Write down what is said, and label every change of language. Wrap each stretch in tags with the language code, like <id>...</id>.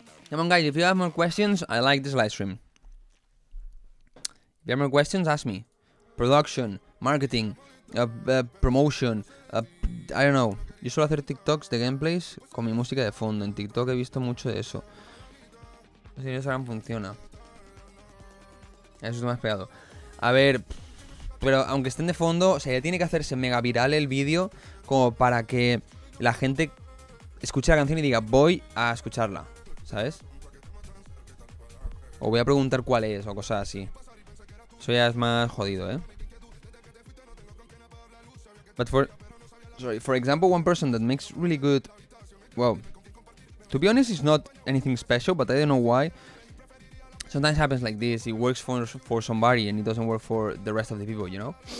<en>Come on guys, if you have more questions, I like this live stream. If you have more questions, ask me. Production, marketing, promotion, I don't know.</en> <es>Yo suelo hacer TikToks de gameplays con mi música de fondo. En TikTok he visto mucho de eso. No sé si en Instagram funciona. Eso es más pegado. A ver, pero aunque estén de fondo, o sea, ya tiene que hacerse mega viral el vídeo como para que la gente escuche la canción y diga, voy a escucharla, ¿sabes? O voy a preguntar cuál es o cosas así. Eso ya es más jodido, ¿eh?</es> <en>But for example, one person that makes really good, well, to be honest, it's not anything special, but I don't know why. sometimes happens like this. It works for somebody and it doesn't work for the rest of the people, you know.</en>